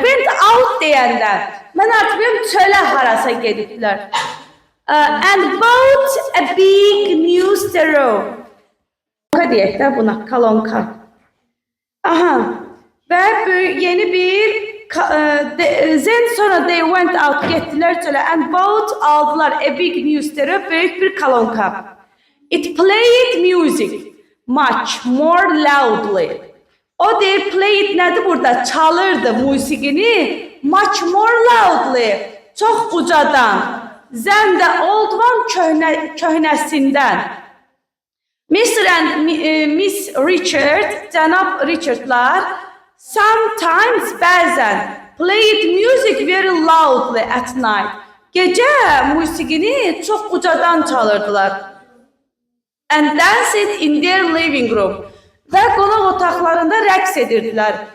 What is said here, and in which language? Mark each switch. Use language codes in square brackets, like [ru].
[en] Went out [az] deyəndə mən artıq çölə harasa gediblər. [en] And bought a big new stereo. [az] Kolonka deyək də buna, kolonka. Aha. Və yeni bir [en] then [az] sonra [en] they went out, [az] getdilər çölə [en] and bought, [az] aldılar [en] a big new stereo, [az] böyük bir kolonka. [en] It played music much more loudly. [az] O deyir played nədir burada? Çalırdı musiqini [en] much more loudly. [az] Çox ucadan. [en] Then the old one [az] köhnəsindən. [en] Mr. and Miss Richard, [az] cənab Richardlar, [en] sometimes [az] bəzən [en] played music very loudly at night. [az] Gecə musiqini çox ucadan çalırdılar. [en] And danced in their living room. [az] Və qonaq otaqlarında rəqs edirdilər.